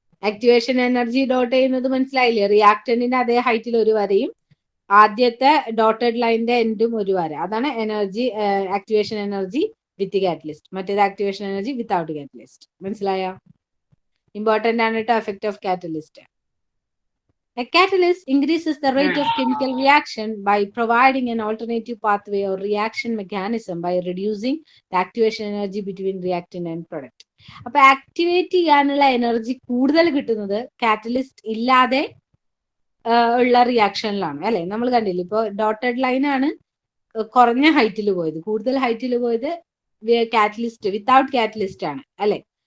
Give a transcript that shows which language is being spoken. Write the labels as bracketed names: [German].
[Malayalam] Activation energy dot ചെയ്യുന്നത് മനസ്സിലായില്ലേ? റിയാക്ടന്റിന്റെ അതേ ഹൈറ്റിൽ ഒരു വരയും ആദ്യത്തെ ഡോട്ടഡ് ലൈനിന്റെ എൻഡും ഒരു വര. അതാണ് എനർജി, [English] Activation energy with catalyst. [Malayalam] മറ്റേത് [English] Activation energy without catalyst. [Malayalam] മനസ്സിലായോ? ഇമ്പോർട്ടന്റ് ആണ് കേട്ടോ [English] Effect of catalyst. A catalyst increases the rate of chemical reaction by providing an alternative pathway or reaction mechanism by reducing the activation energy between reactant and product. [Malayalam] അപ്പൊ activate ചെയ്യാനുള്ള energy കൂടുതൽ കിട്ടുന്നത് catalyst ഇല്ലാതെ ഉള്ള റിയാക്ഷനിലാണ്, അല്ലെ? നമ്മൾ കണ്ടില്ല, ഇപ്പൊ ഡോട്ടഡ് ലൈൻ ആണ് കുറഞ്ഞ ഹൈറ്റിൽ പോയത്, കൂടുതൽ ഹൈറ്റിൽ പോയത് കാറ്റലിസ്റ്റ് വിത്തൗട്ട് കാറ്റലിസ്റ്റ് ആണ്, അല്ലെ?